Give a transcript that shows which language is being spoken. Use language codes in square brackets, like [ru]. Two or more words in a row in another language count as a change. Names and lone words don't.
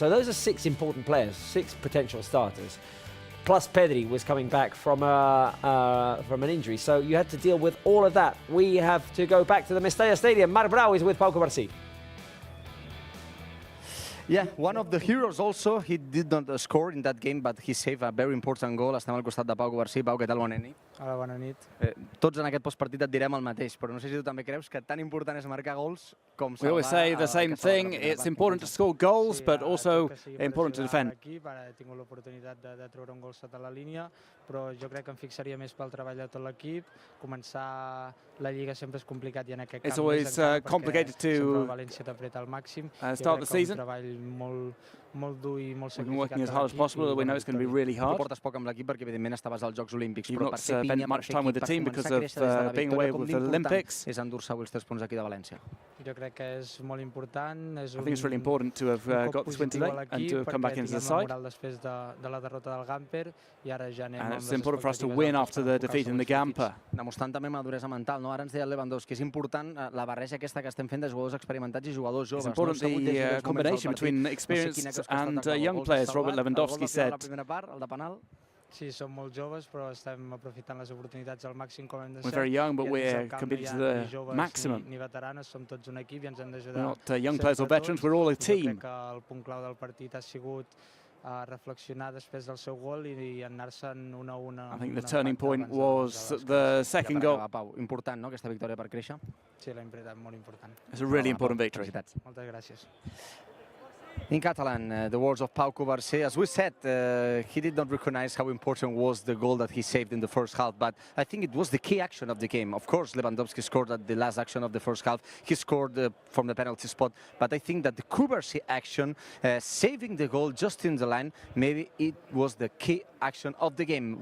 [en] So those are 6 important players, 6 potential starters. Plus Pedri was coming back from an injury, so you had to deal with all of that. We have to go back to the Mestalla Stadium. Marc Brau is with Pau Cubarsí. Yeah, one of the heroes also. He did not score in that game, but he saved a very important goal. [ca] Estem al costat de Pau Covarsí. Pau, què tal? Bona nit. Hola, bona nit. Tots en aquest postpartit et direm el mateix, però no sé si tu també creus que tan important és marcar gols com salvar... [en] We always say the same thing. It's important to score goals, but also important to defend. [ca] He tingut l'oportunitat de treure un gol sota la línia, però jo crec que em fixaria més pel treball de tot l'equip. Començar la Lliga sempre és complicat i en aquest camp [en] It's always complicated to [ca] sempre el València t'apreta al màxim. [en] start the season. [ca] Un treball molt dur i molt [en] We've been working as hard as possible. We know it's going to be really hard. [ca] Tu portes poc amb l'equip perquè evidentment estaves als Jocs Olímpics, [en] You've [ca] però [en] not [ca] per fer [en] spent [ca] pinya, [en] much time with the team because of being away with the Olympics. [ca] És endur-se avui els 3 punts aquí de València. Jo crec que és molt important. [en] I think it's really important to have got this win today and to have come back into the side. [ca] Després de la derrota del Gamper i ara ja anem [en] And it's important for us to win after the defeat in the Gamper. [ca] Demostrant també maduresa mental, no? Ara ens deia el Lewandowski, és important la barreja aquesta que estem fent de jugadors experimentats i jugadors joves. [en] It's important the combination between experienced and young players, Robert Lewandowski said. [ca] La primera part, el de penal. Sí, som molt joves, però estem aprofitant les oportunitats al màxim com hem de ser. [en] We're very young, but we're committed to the maximum. [ca] Ni veteranes, som tots un equip i ens hem d'ajudar. [en] We're not young players or veterans, we're all a team. [ca] Jo crec que el punt clau del partit ha sigut reflexionar després del seu gol i anar-se'n 1-1. [en] I think the turning point was the second goal. [ca] Pau, important, no, aquesta victòria per créixer? Sí, l'ha molt important. [en] It's a really important victory. [ca] Moltes gràcies. [en] In Catalan, the words of Pau Covarsí. As we said, he did not recognize how important was the goal that he saved in the first half, but I think it was the key action of the game. Of course, Lewandowski scored at the last action of the first half. He scored from the penalty spot, but I think that the Covarsí action, saving the goal just in the line, maybe it was the key action of the game.